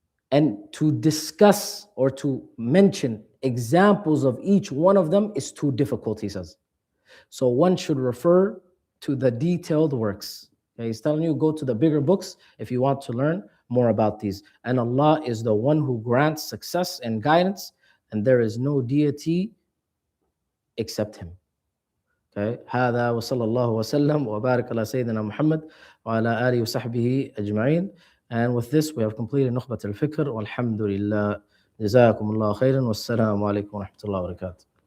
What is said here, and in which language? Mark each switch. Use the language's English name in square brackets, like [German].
[English] And to discuss or to mention examples of each one of them is too difficult, he says. So one should refer to the detailed works. Okay, he's telling you, go to the bigger books if you want to learn more about these. And Allah is the one who grants success and guidance, and there is no deity except Him. [Arabic] Okay, هذا وصلى الله وسلم وبارك على سيدنا محمد وعلى آله وصحبه أجمعين. [English] And with this, we have completed Nukhbat al-Fikr. Walhamdulillah. [Arabic] جزاكم الله خيرا والسلام عليكم ورحمة الله وبركاته.